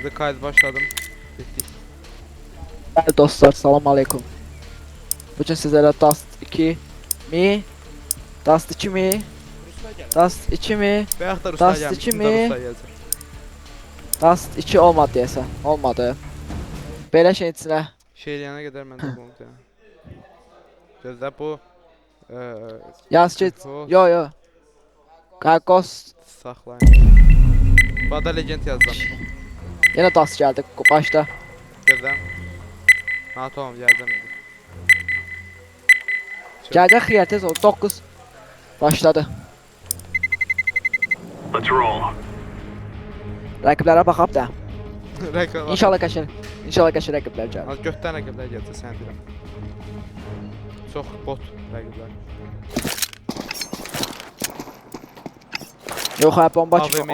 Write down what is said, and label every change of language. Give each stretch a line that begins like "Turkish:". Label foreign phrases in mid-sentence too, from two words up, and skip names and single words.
Turkish: Hadi kayıt başladım. Bittik.
Azerbaijani: Bəli dostlar, salam aleykum. Bugün sizlərə Dust 2 mi? Dust 2 mi? Dust 2 mi? Bayaq da Ruslar Dust gəlmiş, 2 şimdi mi? də Ruslar gələcək. Dust 2 olmadı deyəsən. Olmadı. Belə şeyin içinə. Şeyləyənə qədər mən də bunu deyəm. Gözlə bu... Yaz ki, Ghost yo yo. Ghost. saxlayın. Bada legend yazdım. Yenə Dust gəldi başda. Gözlə. Ha tamam gəldim indi. Gələcək xiyar tez ol. 9 başladı.
English: Let's roll.
Azerbaijani: Rəqiblərə baxaq da. Rəqəb. İnşallah qəşəng. İnşallah qəşəng rəqiblər gəlir. Az götdən rəqiblər gələcək sən deyirəm. Çox bot rəqiblər. Yox, hə bomba kimi AVM.